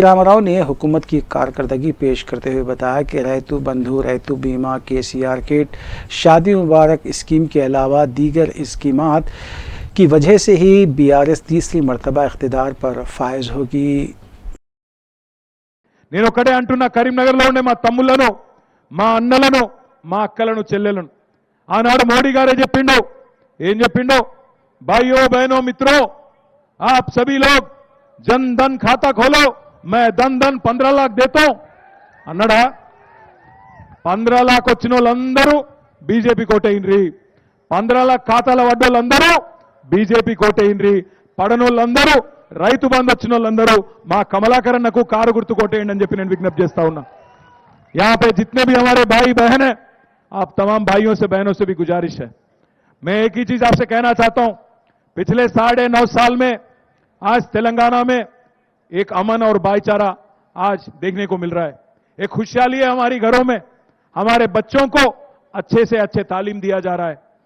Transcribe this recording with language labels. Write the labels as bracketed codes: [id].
[hi] रामाराव ने हुकूमत की कारकर्दगी पेश करते हुए बताया कि रैतु बंधु, रैतु बीमा, KCR किट, शादी मुबारक स्कीम के अलावा दीगर स्कीमात की वजह से ही BRS तीसरी मरतबा इख्तिदार पर फायज होगी। [te] నేను ఒకటే అంటున్నా, కరీంనగర్లో ఉండే మా తమ్ముళ్లను, మా అన్నలను, మా అక్కలను, చెల్లెలను ఆనాడు మోడీ గారే చెప్పిండు, ఏం చెప్పిండు? [hi] भाइयों बहनों मित्रों, आप सभी लोग जन धन खाता खोलो, मैं धन 15 लाख देता हूं [te] అన్నాడా? 15 लाख వచ్చిన వాళ్ళందరూ బీజేపీ కోటేయండ్రి, 15 लाख ఖాతాల వడ్డోళ్ళందరూ బీజేపీ కోటేయండ్రి, పడనోళ్ళందరూ రైతు బంధు వచ్చిన వాళ్ళందరూ మా కమలాకరన్నకు కారు గుర్తు కోటేయండి అని చెప్పి నేను విజ్ఞప్తి చేస్తా ఉన్నా। [hi] यहाँ पे जितने भी हमारे भाई बहन हैं, आप तमाम भाइयों से बहनों से भी गुजारिश है, मैं एक ही चीज आपसे कहना चाहता हूं, पिछले 9.5 साल में आज तेलंगाना में एक अमन और भाईचारा आज देखने को मिल रहा है। एक खुशहाली है हमारी घरों में, हमारे बच्चों को अच्छे से अच्छे तालीम दिया जा रहा है।